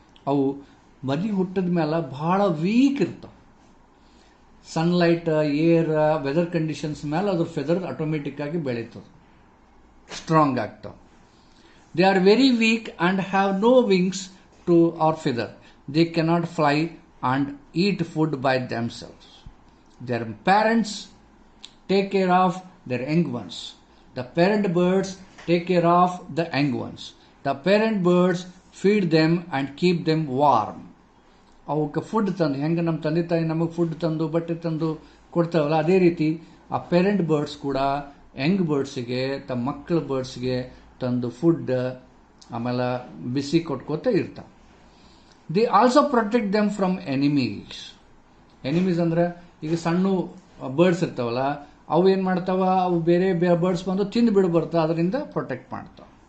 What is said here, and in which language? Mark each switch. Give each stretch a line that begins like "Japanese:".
Kannada: ಅವು ಮರಿ ಹುಟ್ಟಿದ ಮೇಲೆ ಬಹಳ ವೀಕ್ ಇರ್ತಾವೆ. ಸನ್ಲೈಟ್, ಏರ್, ವೆದರ್ ಕಂಡೀಷನ್ಸ್ ಮೇಲೆ ಅದ್ರ ಫೆದರ್ ಆಟೋಮೆಟಿಕ್ ಆಗಿ ಬೆಳೀತದೆ, ಸ್ಟ್ರಾಂಗ್ ಆಗ್ತಾವೆ.
English: They are very weak and have no wings to or feather. They cannot fly and eat food by themselves. Their parents take care of their young ones. The parent birds take care of the young ones. The parent birds feed them and keep them warm.
Kannada: ಅವಕ್ಕೆ food ತಂದು, ಹೆಂಗೆ ನಮ್ಮ ತಂದೆ ತಾಯಿ ನಮಗೆ food ತಂದು ಬಟ್ಟೆ ತಂದು ಕೊಡ್ತಾವಲ್ಲ, ಅದೇ ರೀತಿ ಆ ಪೇರೆಂಟ್ ಬರ್ಡ್ಸ್ ಕೂಡ ಯಂಗ್ ಬರ್ಡ್ಸ್ಗೆ, ತಮ್ಮ ಮಕ್ಕಳ ಬರ್ಡ್ಸ್ಗೆ ತಂದು ಫುಡ್ ಆಮೇಲೆ ಬಿಸಿ ಕೊಟ್ಕೋತ ಇರ್ತಾವೆ.
English: They also protect them from enemies.
Kannada: Enemies ಅಂದ್ರೆ ಈಗ ಸಣ್ಣ ಬರ್ಡ್ಸ್ ಇರ್ತಾವಲ್ಲ, ಅವು ಏನ್ ಮಾಡ್ತಾವ, ಅವು ಬೇರೆ ಬರ್ಡ್ಸ್ ಬಂದು ತಿಂದು ಬಿಡು ಬರ್ತಾವ, ಅದರಿಂದ ಪ್ರೊಟೆಕ್ಟ್ ಮಾಡ್ತಾವ.